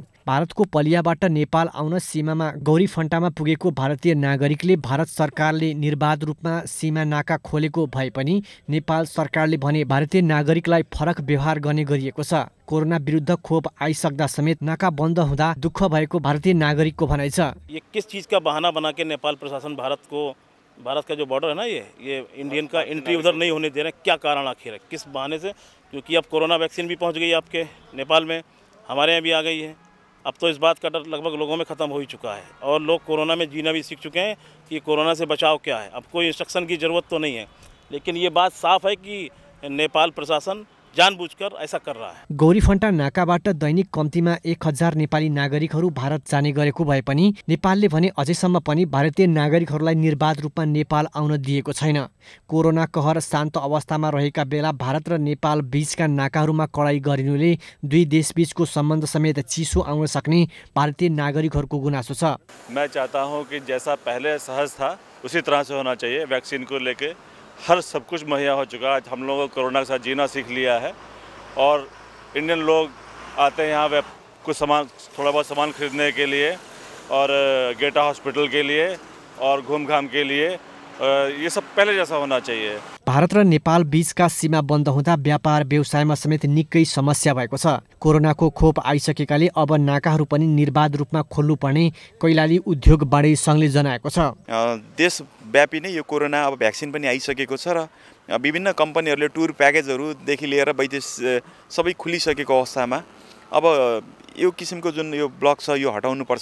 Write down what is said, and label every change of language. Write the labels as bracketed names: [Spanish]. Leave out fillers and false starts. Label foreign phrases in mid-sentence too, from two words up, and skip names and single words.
[Nepali] भारतको पलियाबाट नेपाल आउन सीमामा गौरीफन्टामा पुगेको भारतीय नागरिकले भारत सरकारले निर्बाध रूपमा सीमा नाका खोलेको भए पनि नेपाल सरकारले भने भारतीय नागरिकलाई फरक व्यवहार गर्ने गरिएको छ। कोरोना विरुद्ध खोप आइसक्दा समेत नाका बन्द हुँदा दुःख भएको भारतीय नागरिकको भनाइ छ। [Hindi] ये किस चीज़ का बहाना बना के नेपाल प्रशासन भारत का जो बॉर्डर है ना, ये इंडियन का एंट्री उधर नहीं होने दे रहे, क्या कारण आखिर है, किस बहाने से? क्योंकि अब कोरोना वैक्सीन भी पहुंच गई है आपके नेपाल में, हमारे यहाँ भी आ गई है। अब तो इस बात का डर लगभग लोगों में ख़त्म हो ही चुका है और लोग कोरोना में जीना भी सीख चुके हैं कि कोरोना से बचाव क्या है। अब कोई इंस्ट्रक्शन की ज़रूरत तो नहीं है, लेकिन ये बात साफ है कि नेपाल प्रशासन जानबुझकर ऐसा कर रहा है। [Nepali] गौरीफन्टा नाकाबाट दैनिक कम्तीमा 1000 नेपाली नागरिकहरू भारत जाने गरेको भए पनि नेपालले भने अझैसम्म पनि भारतीय नागरिकहरूलाई निर्बाध रूपमा नेपाल आउन दिएको छैन। कोरोना कहर शान्त अवस्थामा रहेका बेला भारत र नेपाल बीचका नाकाहरूमा कडाई गरिनुले दुई देशबीचको सम्बन्ध समेत चिसो आउन सक्ने भारतीय नागरिकहरूको गुनासो छ। [Hindi] मैं चाहता हूँ कि जैसा पहले सहज था उसी तरह से होना चाहिए। वैक्सीन को लेके हर सब कुछ मुहैया हो चुका है। हम लोगों को कोरोना के साथ जीना सीख लिया है और इंडियन लोग आते हैं यहाँ कुछ सामान, थोड़ा बहुत सामान खरीदने के लिए और गेटा हॉस्पिटल के लिए और घूम घाम के लिए। ये सब पहले जैसा होना चाहिए। [Nepali] भारत र नेपाल बीचका सीमा बन्द हुँदा व्यापार व्यवसायमा समेत निकै समस्या भएको छ। कोरोनाको खोप आइसकेकाले अब नाकाहरू पनि निर्बाध रूपमा खोल्नुपर्ने कैलाली उद्योग बाढी सङ्घले जनाएको छ। देशव्यापी नै यो कोरोना अब भ्याक्सिन पनि आइसकेको छ र विभिन्न कम्पनीहरूले टुर प्याकेजहरूदेखि लिएर वैदेश सबै खुलिसकेको अवस्थामा अब यो किसिमको जुन यो ब्लक छ यो हटाउनुपर्छ।